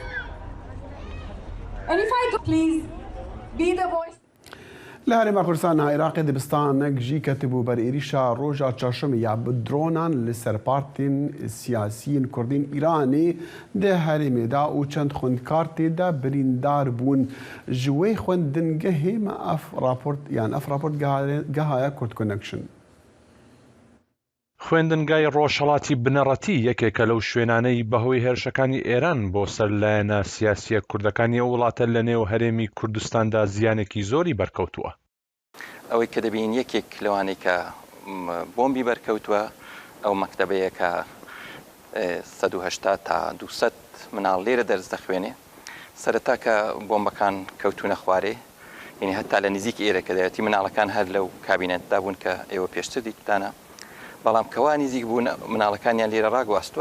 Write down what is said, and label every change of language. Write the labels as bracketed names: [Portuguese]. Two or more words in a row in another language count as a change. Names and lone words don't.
[English] And if I could please be the voice. [Kurdish] لهرما کوردستان عێراق دبستانێک ژی کەتبوو بەرئێریشا ڕۆژا چاشەمە یا بدرۆنان لەسەر پارتین سیاسیین کوردین ئیرانی دە هەرێمێدا و چەند خوێندکار تێدا بریندار بوون ji wê xwendingehê me ev raport gehaya Kurd Connection. [Central Kurdish] خوێندنگای ڕۆژهەڵاتی بنەڕەتی یەکێکە لەو شوێنانەی بەهۆی هێرشەکانی ئێران بۆ سەر لایەنە سیاسیە کوردەکانی ئەو وڵاتە لە نێو هەرێمی کوردستاندا زیانێکی زۆری بەرکەوتووە. ئەوەی کە دەبین یەکێک لەوانەی کە بۆمبی بەرکەوتووە ئەو مەکتەبەیە کە 180 تا 200 مناڵ لێرە دەرس دەخوێنێ سەرەتا کە بۆمبەکان کەوتونە خوارێ یعنی هەتا لە نزیکی ئێرە کە دەیەتی مناڵەکان هەر لەو کابینەتدا بوون کە ئێوە پێشتر دیتانە بەڵام کەوا نزیک بوون مناڵەکانیان لێرە ڕاگواستووە.